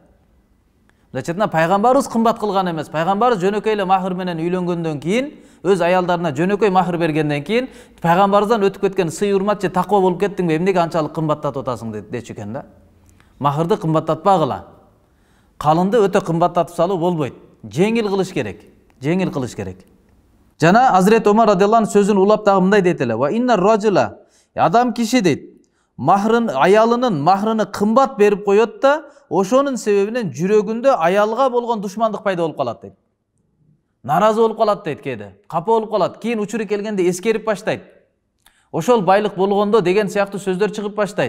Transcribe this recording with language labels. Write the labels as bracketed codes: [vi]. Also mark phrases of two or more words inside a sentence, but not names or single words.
[ky] Мындайча пайгамбарыбыз кымбат кылган эмес. Пайгамбарыбыз жөнөкөй эле махыр менен үйлөнгөндөн кийин, өз аялдарына жөнөкөй махыр бергенден кийин, пайгамбарыбыздан өтүп кеткен сый урмат же таква болуп кеттиңби, эмнеге анчалык кымбаттатып атасың дечү экен да. Махырды кымбаттатпагыла. Калынды өтө кымбаттатып салуу болбойт. Жеңил кылыш керек. Жеңил кылыш керек. Жана Азирет Омар [ar] رضي الله عنه [ky] сөзүн улап дагы мындай дейт эле. [ar] وإن الرجل, [ky] адам киши дейт. аялынын махрыны кымбат берип коет да, ошонун себебинен жүрөгүндө аялга болгон душмандык пайда болуп калат дейт. Наразы болуп калат дейт кээде. Капа болуп калат. Кийин учуру келгенде эскерип баштайт. Ошол байлык болгондо деген сыяктуу сөздөр чыгып баштайт.